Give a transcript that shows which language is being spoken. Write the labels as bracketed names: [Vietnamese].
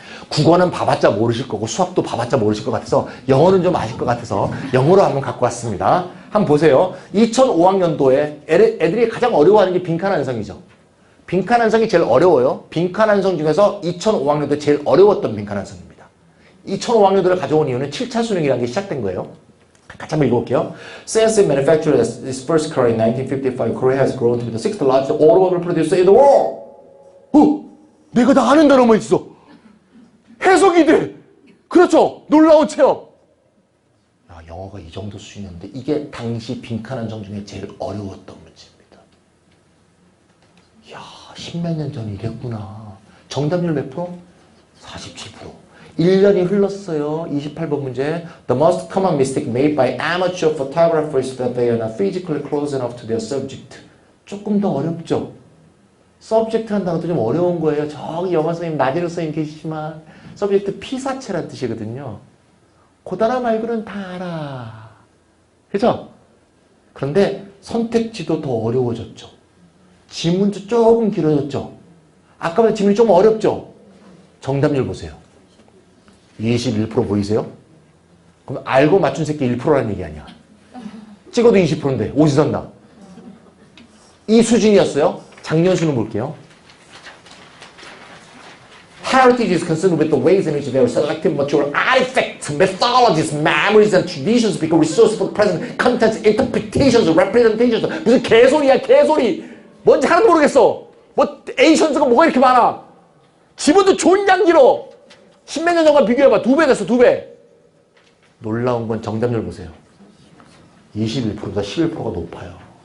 [Korean] 국어는 봐봤자 모르실 거고 수학도 봐봤자 모르실 것 같아서 영어는 좀 아실 것 같아서 영어로 한번 갖고 왔습니다. 한번 보세요. 2005학년도에 애들이 가장 어려워하는 게 빈칸완성이죠. 빈칸완성이 제일 어려워요. 빈칸완성 중에서 2005학년도에 제일 어려웠던 빈칸완성입니다. 2005학년도를 가져온 이유는 7차 수능이라는 게 시작된 거예요. 같이 한번 읽어볼게요. [English] Since it manufactured its first car in 1955, Korea has grown to be the sixth largest automobile producer in the world. [Korean] 내가 다 아는 단어만 있어. 해석이 돼. 그렇죠. 놀라운 체험. 야, 영어가 이 정도 수준이었는데 이게 당시 빈칸완성 중에 제일 어려웠던 문제입니다. 이야, 십몇 년 전에 이랬구나. 정답률 몇 프로? 47%. 1년이 흘렀어요. 28번 문제. [English] The most common mistake made by amateur photographers is that they are not physically close enough to their subject. [Korean] 조금 더 어렵죠? subject라는 단어도 좀 어려운 거예요. 저기 영어 선생님, 나진우 선생님 계시지만 subject 피사체란 뜻이거든요. 그 단어 말고는 다 알아. 그죠? 그런데 선택지도 더 어려워졌죠. 지문도 조금 길어졌죠. 아까보다 지문이 좀 어렵죠? 정답률 보세요. 21% 보이세요? 그럼 알고 맞춘 새끼 1%라는 얘기 아니야. 찍어도 20%인데 오지선다. 이 수준이었어요. 작년 수능 볼게요. [English] Heritage is concerned with the ways in which their selective material artifacts, methodologies, memories, and traditions become resources for the present contents, interpretations, representations. [Korean] 무슨 개소리야, 개소리. 뭔지 하나도 모르겠어. 뭐 에이션스가 뭐가 이렇게 많아. 지문도 존양 길어. 십몇 년 전과 비교해봐. 2배 됐어, 2배. 놀라운 건 정답률 보세요. 21%보다 11%가 높아요.